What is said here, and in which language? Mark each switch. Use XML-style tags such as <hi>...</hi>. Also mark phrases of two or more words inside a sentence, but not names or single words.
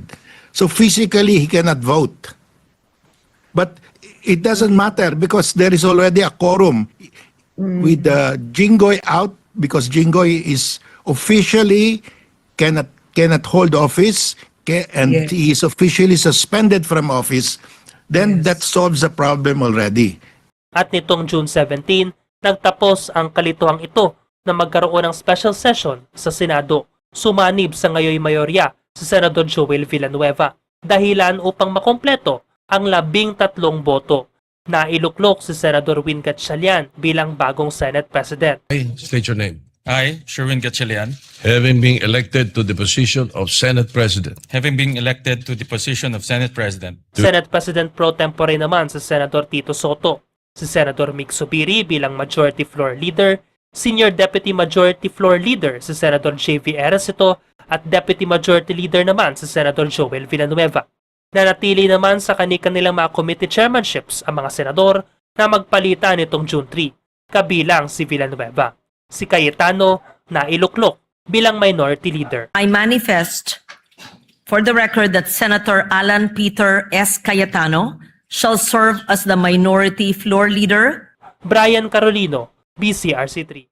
<en>So physically, he cannot vote. But it doesn't matter because there is already a quorum with Jinggoy out because Jinggoy is officially cannot hold office and he is officially suspended from office. Then that solves the problem already.</en> <tl>At nitong June 17, nagtapos ang kalituhang ito na magkaroon ng special session sa Senado. Sumanib sa ngayoy mayorya si Senador Joel Villanueva dahilan upang makompleto ang 13 boto. Nailuklok si Senador Win Gatchalian bilang bagong Senate President.</tl> <en>State your name. I, Sherwin Gatchalian, Having been elected to the position of Senate President, having been elected to the position of Senate President,</en> <tl>Senate President pro tempore naman si Senador Tito Soto, si Senador Mig Subiri bilang Majority Floor Leader, Senior Deputy Majority Floor Leader si Senator J.V. Ejercito at Deputy Majority Leader naman si Senator Joel Villanueva. Nanatili naman sa kanilang mga</tl> <en>committee chairmanships</en> <tl>ang mga senador na magpalitan nitong June 3, kabilang si Villanueva. Si Cayetano na iluklok bilang Minority Leader.</tl> <en>I manifest for the record that Senator Alan Peter S. Cayetano shall serve as the Minority Floor Leader. Brian Carolino, BCRC3.</en>